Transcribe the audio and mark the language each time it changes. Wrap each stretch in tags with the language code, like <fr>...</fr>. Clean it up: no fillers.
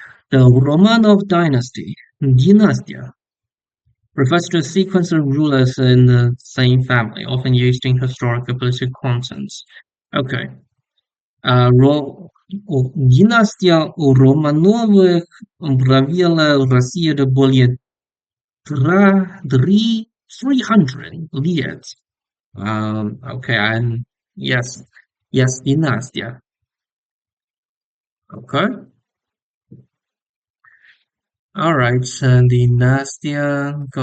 <en>The Romanov dynasty, dynastia, refers to a sequence of rulers in the same family, often used in historical political contents. Okay.</en> <ru>Династия Романовых правила Россию более 300 лет.</ru> <en>Okay, and yes, yes, династия. Okay. All right, династия.</en>